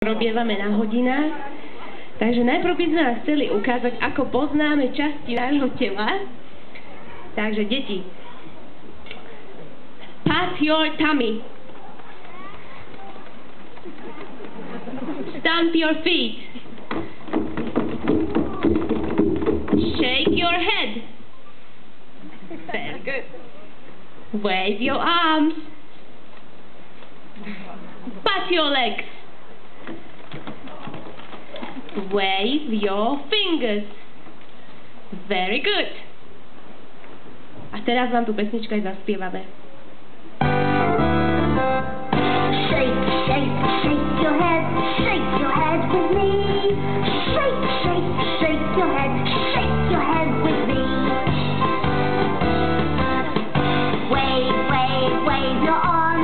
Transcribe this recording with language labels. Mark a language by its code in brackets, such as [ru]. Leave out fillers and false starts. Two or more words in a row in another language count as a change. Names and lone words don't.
[sk] robievame na hodinách. Takže najprv by sme vám chceli ukázať, ako poznáme časti nášho tela. Takže deti, [en] pat your tummy. Stamp your feet. Shake your head. Very good. Wave your arms. Pat your legs. Wave your fingers. Very good. [sk] A teraz vám tu pesničku aj zaspievame. [en] Shake, shake, shake your head. Shake your head with me. Shake, shake, shake your head. Shake your head with me. Wave, wave, wave your arms.